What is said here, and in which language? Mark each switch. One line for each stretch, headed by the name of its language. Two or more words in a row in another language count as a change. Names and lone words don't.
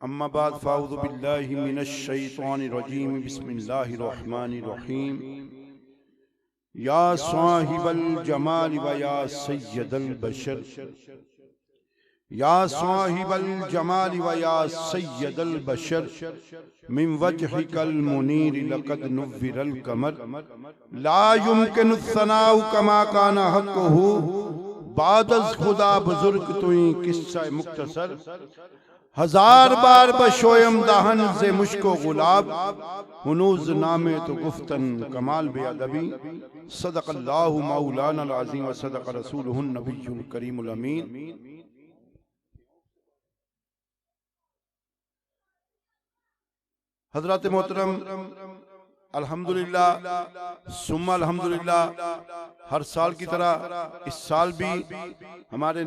Arabic: أما بعد فأعوذ بالله من الشيطان الرجيم بسم الله الرحمن الرحيم. يا صاحب الجمال ويا سيد البشر يا صاحب الجمال ويا سيد البشر من وجهك المنير لقد نور القمر لا يمكن الثناء كما كان حقه,
Persian: بعد از خدا بزرگ تویی قصه مختصر. هزار بار بشویم دهن ز مشک و گلاب هنوز نام تو گفتن کمال بی‌ادبی.
Arabic: صدق الله مولانا العظيم وصدق رسوله النبي الكريم الأمين.
Urdu: حضرات محترم,
Arabic: الحمد لله ثم الحمد لله,
Urdu: ہر سال کی طرح اس سال بھی ہمارے